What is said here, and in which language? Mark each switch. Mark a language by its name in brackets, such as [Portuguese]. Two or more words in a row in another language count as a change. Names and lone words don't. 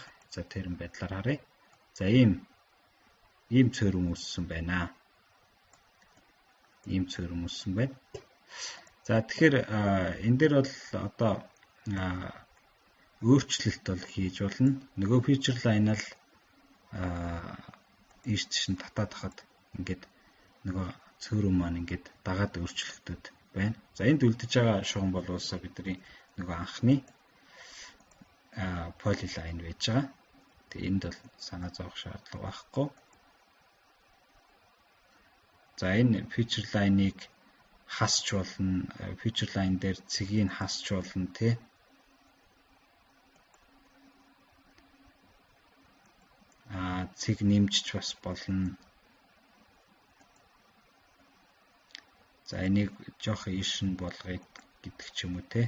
[Mongolian] За тэр байдлаар харъя. За ийм цөөрөм үссэн байна. Ийм цөөрөм үссэн байна. За тэгэхээр энэ дээр бол одоо өөрчлөлт бол хийж болно. Нөгөө [English] feature line [Mongolian] л ийш тийш нь татаад хахад ингээд нөгөө цөөрөм маань ингээд дагаад өөрчлөгдөд байна. За энд үлдэж байгаа шугам бол уусаа бидний нөгөө анхны polyline байж байгаа. Тэгээ энд бол санаа зовох шаардлага байхгүй. За энэ [English] feature line- [Mongolian] ыг хасч болно. [English] Feature line [Mongolian] дээр цэгийг хасч болно тий. Цэг нэмжиж бас болно. За энийг жоох ишин болгоё гэдэг ч юм уу те.